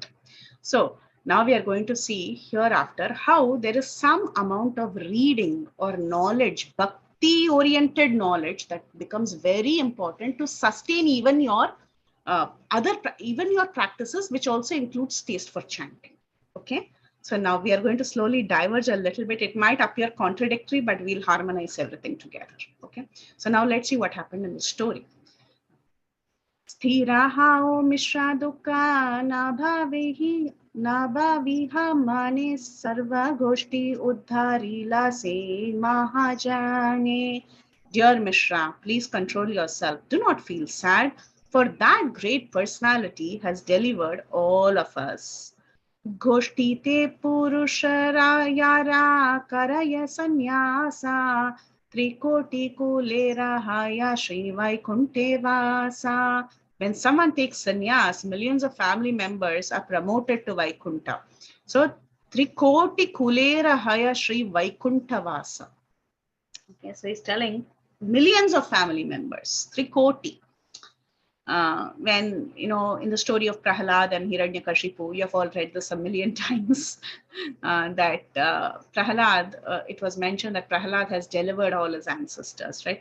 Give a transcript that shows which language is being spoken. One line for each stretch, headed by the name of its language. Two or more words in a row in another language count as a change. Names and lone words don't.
English: So now we are going to see hereafter how there is some amount of reading or knowledge, bhakti oriented knowledge, that becomes very important to sustain even your even your practices, which also includes taste for chanting. Okay, so now we are going to slowly diverge a little bit. It might appear contradictory, but we'll harmonize everything together. Okay, so now let's see what happened in the story.
Bangla: স্থির হও মিশ্র দুঃখ না ভাবিহ মনে সর্ব গোষ্ঠী উদ্ধারিলা সে মহাজনে.
English: Dear Mishra, please control yourself. Do not feel sad, for that great personality has delivered all of us.
Bangla: গোষ্ঠীতে পুরুষের যার করয় সন্ন্যাস ত্রিকোটি কুলের হয় শ্রী বৈকুণ্ঠে বাস.
English: When someone takes sannyas, millions of family members are promoted to Vaikunta.
Bangla: So ত্রিকোটি কুলের হয় শ্রী বৈকুণ্ঠ বাস.
English: Okay, so he's telling millions of family members, Trikoti. When, in the story of Prahalad and Hiranyakashipu, you have all read this a million times, that Prahalad, it was mentioned that Prahalad has delivered all his ancestors, right?